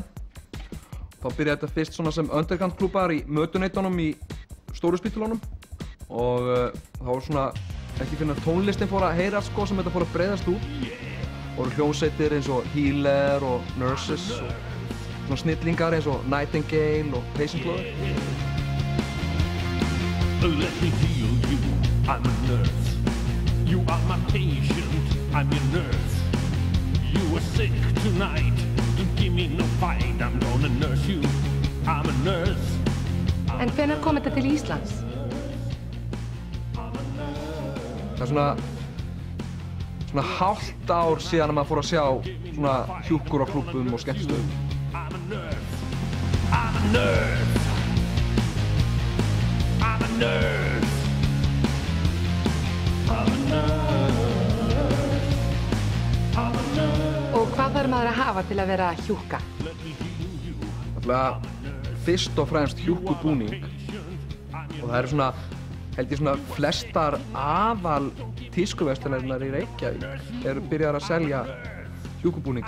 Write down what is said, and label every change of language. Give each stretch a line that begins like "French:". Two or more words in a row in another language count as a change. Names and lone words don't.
Icelandic: Þá byrjaði þetta fyrst svona sem underground-klúbbar í mötuneytunum í stóru spítulunum. Og þá var svona ekki fyrir að tónlistin fór að heyrast sko sem þetta fór að breiðast út. Og hljómsveitir eins og Healer og Nurses og svona snillingar eins og Nightingale og Patient Clover.
English: Let me heal you, I'm a nurse. You are my patient, I'm your nurse. You are sick tonight, give me no fight, I'm gonna nurse you, I'm a nurse.
Icelandic: En hvenær kom þetta til Íslands? Það svona hálft ár síðan að maður fór að sjá svona hjúkkur á klúbbum og skemmtistöðum.
English: I'm a nurse, I'm a nurse. I'm a nurse. I'm a nurse. I'm a nurse.
Icelandic: Og hvað þarf maður að hafa til að vera hjúkka? Náttúrulega fyrst og fremst hjúkkubúning. Og það eru svona, held ég svona flestar aðal tískuverslanirnar í Reykjavík eru byrjaðar að selja hjúkkubúninga.